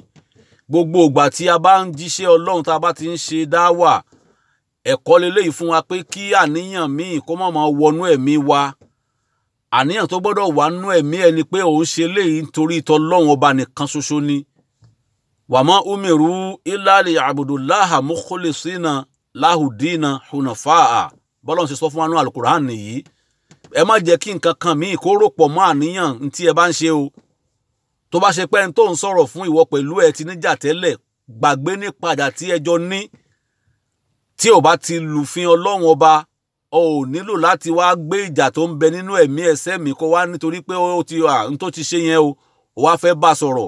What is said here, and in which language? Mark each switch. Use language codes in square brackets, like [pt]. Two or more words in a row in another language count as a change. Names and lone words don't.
[yo] Gbogbo ìgbà tí a bá ń jíṣẹ́ Ọlọ́run, tá a bá ti ń ṣe dáwà, ẹ̀kọ́ leléyìí fún wa pé kí àníyàn míì kó má máa wọnú ẹ̀mí wa. Àníyàn tó gbọ́dọ̀ wà nínú ẹ̀mí ẹni pé òun ṣe léyìí nítorí t'Ọlọ́run ọba nìkan ṣoṣo ni. [ar] وما أمروا إلا ليعبدوا الله مخلصين له الدين حنفاء. [yo] Bọ́lọ́run ṣe sọ fún wa nínú Al-Qur'an nìyí. Ẹ má jẹ́ kí nǹkan kan míì kó rò pọ̀ mọ́ àníyàn tí ẹ bá ń ṣe o. Tó bá ṣe pé ẹni tó ń sọ̀rọ̀ fún ìwọ pẹ̀lú ẹ ti níjà tẹ́lẹ̀, gbàgbé nípa ìjà tí ẹjọ́ ní. Tí ò bá ti lùfin Ọlọ́run ọba, o ò nílò láti wá gbé ìjà tó ń bẹ nínú ẹ̀mí ẹsẹ̀ mi kó wá nítorí pé ó ti n tó ti ṣe yẹn o wá fẹ́ bá sọ̀rọ̀.